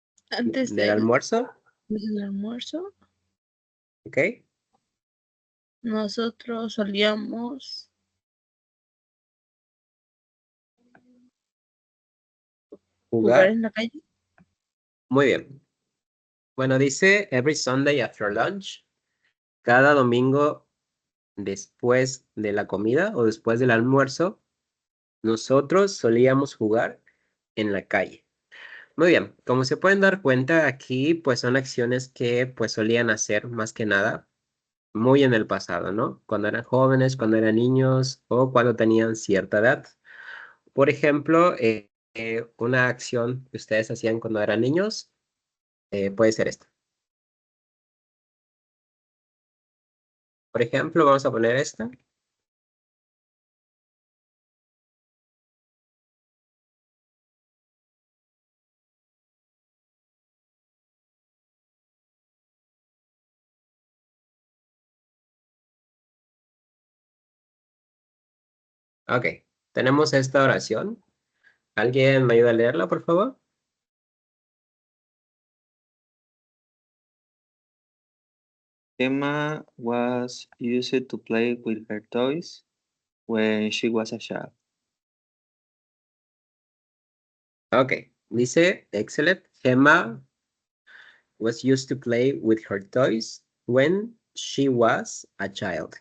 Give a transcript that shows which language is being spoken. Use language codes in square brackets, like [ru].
[es] Antes Del almuerzo. del almuerzo, ¿Ok? nosotros solíamos jugar Jugar. en la calle. Muy bien. Bueno, dice [en] every Sunday after lunch. [es] Cada domingo después de la comida o después del almuerzo, nosotros solíamos jugar en la calle. Muy bien, como se pueden dar cuenta aquí, pues son acciones que pues solían hacer más que nada muy en el pasado, ¿no? Cuando eran jóvenes, cuando eran niños o cuando tenían cierta edad. Por ejemplo, una acción que ustedes hacían cuando eran niños puede ser esta. Por ejemplo, vamos a poner esta. Ok, tenemos esta oración. ¿Alguien me ayuda a leerla, por favor? [en] Emma was used to play with her toys when she was a child. [es] Ok, dice, excellent. [en] Gemma was used to play with her toys when she was a child.